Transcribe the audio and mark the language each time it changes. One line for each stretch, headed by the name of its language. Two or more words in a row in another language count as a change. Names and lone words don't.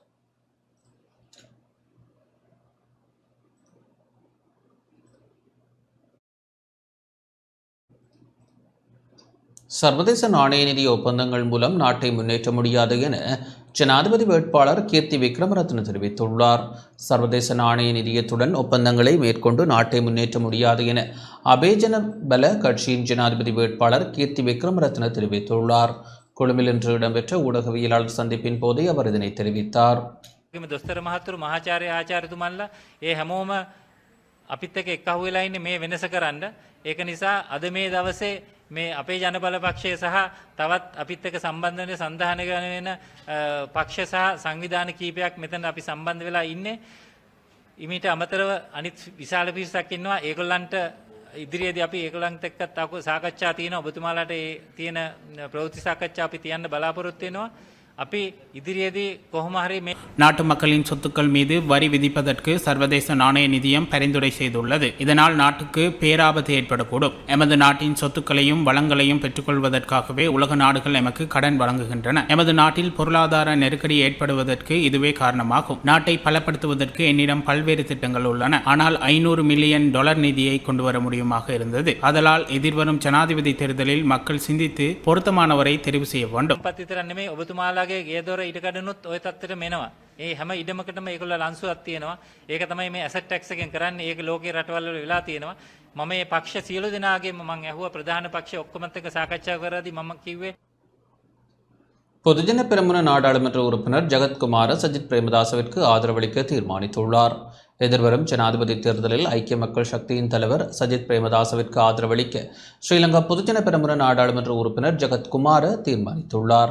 Tamil: சர்வதேச நாணய நிதி ஒப்பந்தங்கள் மூலம் நாட்டை முன்னேற்ற முடியாது என ஜனாதிபதி வேட்பாளர் கீர்த்தி விக்ரமரத்ன தெரிவித்துள்ளார். சர்வதேச நாணய நிதியத்துடன் ஒப்பந்தங்களை மேற்கொண்டு நாட்டை முன்னேற்ற முடியாது என அபேஜன பல கட்சியின் ஜனாதிபதி வேட்பாளர் கீர்த்தி விக்ரமரத்ன தெரிவித்துள்ளார். கொழும்பில் இன்று இடம்பெற்ற ஊடகவியலாளர் சந்திப்பின் போதே அவர் இதனை தெரிவித்தார்.
Sinhala: දොස්තර මහතුරු මහාචාර්ය ආචාර්යතුමන්ලා ඒ හැමෝම අපිත් එක්ක එක්කහුව වෙලා ඉන්නේ මේ වෙනස කරන්න. ඒක නිසා අද මේ දවසේ මේ අපේ ජනබල පක්ෂය සහ තවත් අපිත් එක්ක සම්බන්ධ වෙන සන්ධානය වෙන පක්ෂ සහ සංවිධාන කීපයක් මෙතන අපි සම්බන්ධ වෙලා ඉන්නේ. ඊට අමතරව අනිත් විශාල පිරිසක් ඉන්නවා. ඒගොල්ලන්ට ඉදිරියේදී අපි ඒගොල්ලන්ට එක්කත් සාකච්ඡා තියෙනවා. ඔබතුමාලාට ඒ තියෙන ප්‍රවෘත්ති සාකච්ඡා අපි තියන්න බලාපොරොත්තු වෙනවා. අපි ඉදිරියේදී කොහොම හරි මේ
Tamil: நாட்டு மக்களின் சொத்துக்கள் மீது வரி விதிப்பதற்கு சர்வதேச நாணய நிதியம் பரிந்துரை செய்துள்ளது. இதனால் நாட்டுக்கு பேராபத்து ஏற்படக்கூடும். எமது நாட்டின் சொத்துக்களையும் வளங்களையும் பெற்றுக்கொள்வதற்காகவே உலக நாடுகள் எமக்கு கடன் வழங்குகின்றன. எமது நாட்டில் பொருளாதார நெருக்கடி ஏற்படுவதற்கு இதுவே காரணமாகும். நாட்டை பலப்படுத்துவதற்கு என்னிடம் பல்வேறு திட்டங்கள் உள்ளன. ஆனால் $500 மில்லியன் நிதியை கொண்டு வர முடியுமாக இருந்தது. அதனால் எதிர்வரும் ஜனாதிபதி தேர்தலில் மக்கள் சிந்தித்து பொருத்தமானவரை தெரிவு செய்ய வேண்டும்.
Sinhala: ඔබතුමාලාගේ ගේදොර ඉඩකඩනුත් ওই තත්ත්වෙට මෙනවා. ඒ හැම ඉඩමකටම ඒගොල්ලෝ ලන්සුවක් තියෙනවා. ඒක තමයි මේ
English: asset tax
Sinhala: එකෙන් කරන්නේ. ඒක ලෝකේ රටවල් වල වෙලා තියෙනවා. මම මේ පක්ෂ සියලු දෙනාගේම මම ඇහුවා ප්‍රධාන පක්ෂ ඔක්කොමත් එක්ක සාකච්ඡා කරද්දී මම කිව්වේ
Tamil: பொதுஜன பெரமுன நாடாளுமன்ற உறுப்பினர் ஜகத்குமார சஜித் பிரேமதாசவிற்கு ஆதரவளிக்க தீர்மானித்துள்ளார். எதிர்வரும் ஜனாதிபதி தேர்தலில் ஐக்கிய மக்கள் சக்தியின் தலைவர் சஜித் பிரேமதாசவிற்கு ஆதரவளிக்க ஸ்ரீலங்கா பொதுஜன பெரமுன நாடாளுமன்ற உறுப்பினர் ஜகத்குமார தீர்மானித்துள்ளார்.